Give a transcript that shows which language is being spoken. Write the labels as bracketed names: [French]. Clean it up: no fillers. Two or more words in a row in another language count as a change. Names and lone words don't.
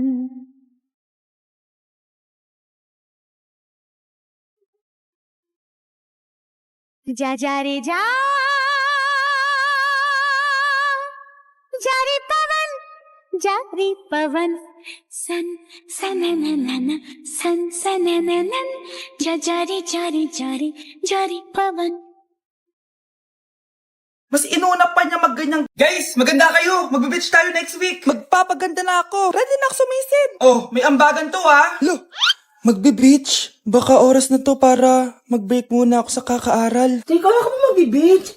[Hindi] जा जा रे जा जा रे पवन सन सनननन सन सनननन जा रे पवन. [Filipino] Mas inuna pa niya magganyang... Guys, maganda kayo! Magbe-beach tayo [English] next week! [Filipino] Magpapaganda na ako! Ready na ako sumisid! Oh, may ambagan to ha! Lo, magbe-beach? Baka oras na to para mag-break muna ako sa kakaaral. Teka, ka ba magbe-beach?